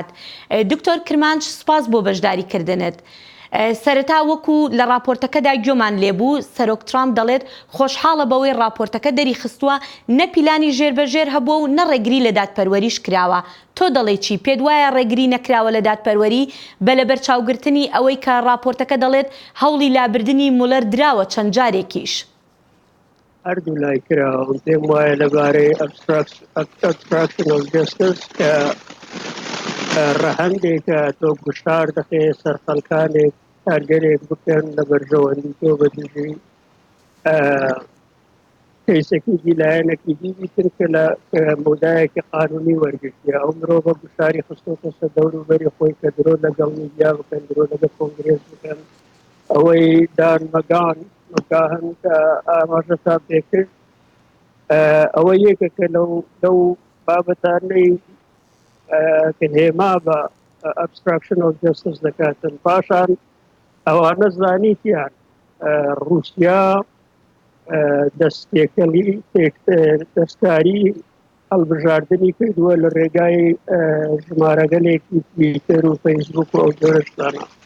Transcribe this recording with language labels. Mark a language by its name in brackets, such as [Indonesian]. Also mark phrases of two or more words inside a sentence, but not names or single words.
[Central Kurdish] دکتۆر کرمانج سپاس بۆ بەشداریکردنت. سەرەتا وەکو لە راپۆرتەکەدا گوێمان لێبوو سەرۆک ترامپ دەڵێت خۆشحاڵە بەوەی راپۆرتەکە دەری خستووە نە پیلانی ژێربەژێر هەبووە و نە ڕێگری لە دادپەروەریش کراوە. تۆ دەڵێ چی پێت وایە ڕێگری نەکراوە لە دادپەروەری بە لەبەر چاوگرتنی ئەوەی کە راپۆرتەکە دەڵێت هەوڵی لابردنی مولەر دراوە چەند جارێکیش؟ هەردوو لای کراوە پێم وایە لەبارەی [English] obstruction of justice [Central Kurdish] کە ڕەهەندێکە تۆ گوشار دەخێ سەرخەڵکانێک کارگەرێک بکەن لە بەرژەوەندی تۆ بە دژی کەیسێکی دیلایەنێکی دیوی تر کە لە مودایەکی قانونی وەرگرتیە ئەو مرۆڤە گوشاری خستۆتە سەر دەوروبەری خۆی کە درۆ لەگەڵ میدیا بکەن درۆ لەگەڵ کۆنگرێس بکەن ئەوەی دان مەگان مەگاهن کە ئاماژەتان پێکرد ئەوە یەکە کە لەو بابەتانەی کە هێما بە [English] obstruction of justice [Central Kurdish] دەکاتن پاشان ئەوانە زانیتیان رووسیا دەستێکەلی دەستکاری هەڵبژاردننی کردووە لە ڕێگای ژمارەگەلێکی تویتر و فەیسبوک و ئەو جۆرەشتانە